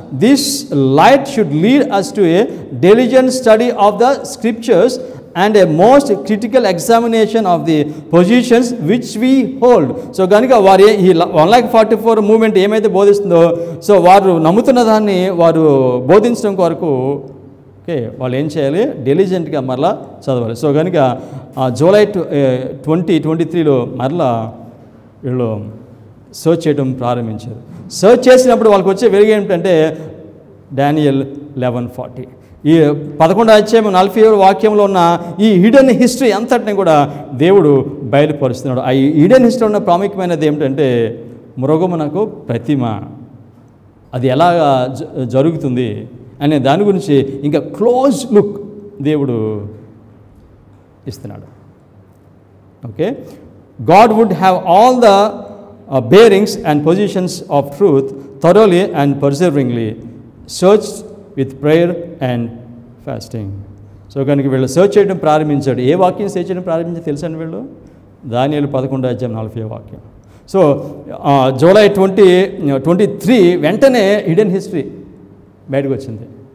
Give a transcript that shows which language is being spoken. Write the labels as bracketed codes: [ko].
[en] This light should lead us to a diligent study of the scriptures and a most critical examination of the positions which we hold. [te] So కనుక వారు ఈ 144 moment ఏమైతే బోధిస్తుందో so వారు నమ్ముతున్న దాన్ని వారు బోధించడం కొరకు ఓకే వాళ్ళు ఏం చేయాలి, డెలిజెంట్గా మరలా చదవాలి. సో కనుక జూలై 2023లో మరలా వీళ్ళు సర్చ్ చేయడం ప్రారంభించారు. సర్చ్ చేసినప్పుడు వాళ్ళకి వచ్చే వెలుగు ఏమిటంటే డానియల్ 11:40. ఈ 11వ అధ్యాయం 40వ వాక్యంలో ఉన్న ఈ హిడెన్ హిస్టరీ అంతటిని కూడా దేవుడు బయలుపరుస్తున్నాడు. ఆ హిడెన్ హిస్టరీ ఉన్న ప్రాముఖ్యమైనది ఏమిటంటే మృగమునకు ప్రతిమ, అది ఎలా జరుగుతుంది అనే దాని గురించి ఇంకా క్లోజ్ లుక్ దేవుడు ఇస్తున్నాడు. [en] Okay, God would have all the bearings and positions of truth thoroughly and perseveringly searched with prayer and fasting. [te] So కనుక వీళ్ళు సర్చ్ చేయడం ప్రారంభించాడు. ఏ వాక్యం సర్చ్ చేయడం ప్రారంభించారు తెలుసండి వీళ్ళు? దానియేలు 11:40 వాక్యం. సో జూలై 2023 వెంటనే హిడెన్ హిస్టరీ బయటకు వచ్చింది.